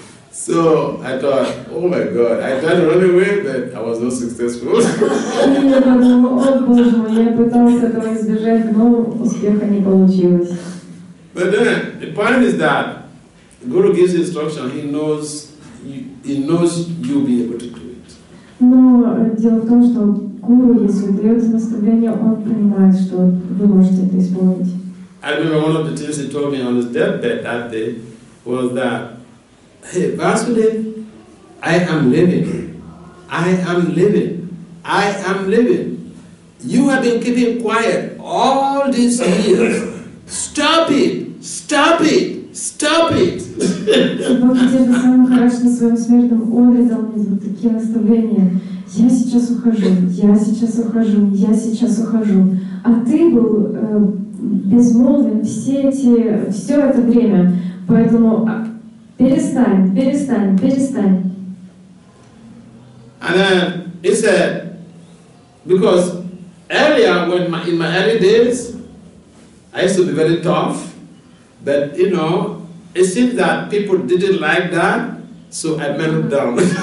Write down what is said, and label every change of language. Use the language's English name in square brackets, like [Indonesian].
[English] So I thought, oh my God, I tried to run away, but I was not successful. [Russian] И я подумал, о Боже мой, я пытался этого избежать, но успеха не получилось. [English] But then the point is that Guru gives instruction, he knows you'll be able to do it. [Russian] Но дело в том, что Гуру, если дает наставление, он понимает, что вы можете это исполнить. [English] I remember one of the things he told me on his deathbed that day was that, hey, Vasudeva, I am living. I am living. I am living. You have been keeping quiet all these years. Stop it! Stop it! Stop it! [Russian] Бхакти Vasudeva Swami на своем смертном одре дал мне вот такие наставления. Я сейчас ухожу, я сейчас ухожу, я сейчас ухожу. А ты был безмолвен все это время. Поэтому перестань, перестань, перестань. [English] And then he said, because earlier, in my early days, I used to be very tough, but you know, it seems that people didn't like that, so I mellowed down.